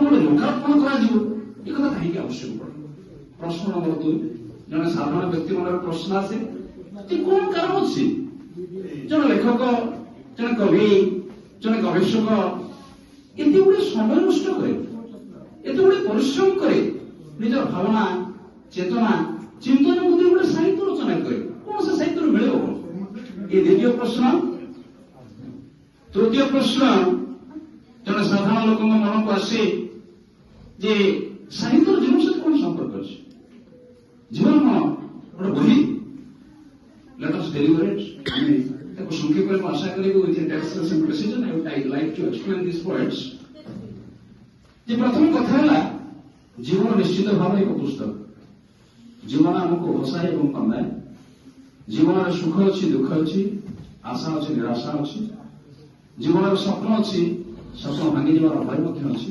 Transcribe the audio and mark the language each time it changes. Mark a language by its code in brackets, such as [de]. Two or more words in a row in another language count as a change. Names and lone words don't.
[or] ଲୋକାର୍ପଣ କରାଯିବ ଏ କଥା କାହିଁକି ଆବଶ୍ୟକ ପଡେ? ପ୍ରଶ୍ନ ନମ୍ବର 2, ଜଣେ ସାଧାରଣ ବ୍ୟକ୍ତି ମନରେ ପ୍ରଶ୍ନ ଆସେ ଯେ କଣ କାରଣ ଅଛି ଜଣେ ଲେଖକ, ଜଣେ କବି, ଜଣେ ଗବେଷକ ଏତେ ଗୁଡେ ସମୟ ନଷ୍ଟ କରେ, ଏତେ ଗୁଡେ ପରିଶ୍ରମ କରେ, ନିଜର ଭାବନା, ଚେତନା, ଚିନ୍ତନ ବୁଦ୍ଧି ଗୋଟେ ସାହିତ୍ୟ ରଚନା କରେ, କଣ ସେ ସାହିତ୍ୟରୁ ମିଳିବ? ଏ ଦ୍ୱିତୀୟ ପ୍ରଶ୍ନ। ତୃତୀୟ ପ୍ରଶ୍ନ, ଜଣେ ସାଧାରଣ ଲୋକଙ୍କ ମନକୁ ଆସେ ଯେ ସାହିତ୍ୟର ଜୀବନ ସହିତ କଣ ସମ୍ପର୍କ ଅଛି? ଜୀବନ କଣ ଗୋଟେ ବହି? [en] Let us deliberate. [or] ତାକୁ ସଂକ୍ଷେପରେ ମୁଁ ଆଶା କରିବି [en] with intelligence and precision I would like to explain these words. [or] ଯେ ପ୍ରଥମ କଥା ହେଲା ଜୀବନ ନିଶ୍ଚିତ ଭାବରେ ଏକ ପୁସ୍ତକ। ଜୀବନ ଆମକୁ ହସାଏ ଏବଂ କନ୍ଦାଏ। ଜୀବନରେ ସୁଖ ଅଛି, ଦୁଃଖ ଅଛି, ଆଶା ଅଛି, ନିରାଶା ଅଛି। ଜୀବନରେ ସ୍ୱପ୍ନ ଅଛି, ସ୍ୱପ୍ନ ଭାଙ୍ଗିଯିବାର ଭୟ ମଧ୍ୟ ଅଛି।